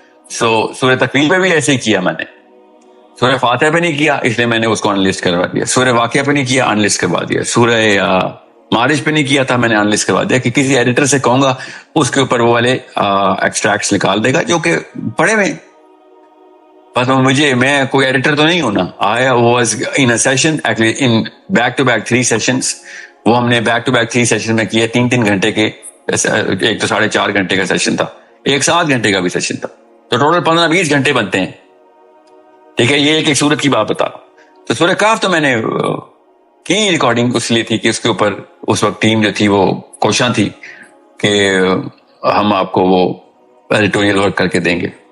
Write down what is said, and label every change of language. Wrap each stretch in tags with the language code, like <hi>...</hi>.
<ur>سورہ تکویر پہ بھی ایسے ہی کیا میں نے, سورہ فاتحہ پہ نہیں کیا اس لیے میں نے اس کو انلسٹ کروا دیا, سورہ واقعہ پہ نہیں کیا انلسٹ کروا دیا, سورہ معارج پہ نہیں کیا تھا میں نے انلسٹ کروا دیا کہ کسی ایڈیٹر سے کہوں گا اس کے اوپر وہ والے ایکسٹریکٹس نکال دے گا جو کہ پڑھے ہوئے. بس میں کوئی ایڈیٹر تو نہیں ہونا.</ur> <en>I was in a session actually in back to back 3 sessions.</en> <ur>وہ ہم نے</ur> <en>back to back 3 sessions</en> <ur>میں کیے 3 گھنٹے کے, ایک تو 4.5 گھنٹے کا سیشن تھا, ایک 7 گھنٹے کا بھی سیشن تھا, تو ٹوٹل 15-20 گھنٹے بنتے ہیں. ٹھیک ہے, یہ ایک سورت کی بات بتا. تو سورہ کہف تو میں نے کی ریکارڈنگ اس لیے تھی کہ اس کے اوپر اس وقت ٹیم جو تھی وہ کوشاں تھی کہ ہم آپ کو وہ ایڈیٹوریل ورک کر کے دیں گے.</ur>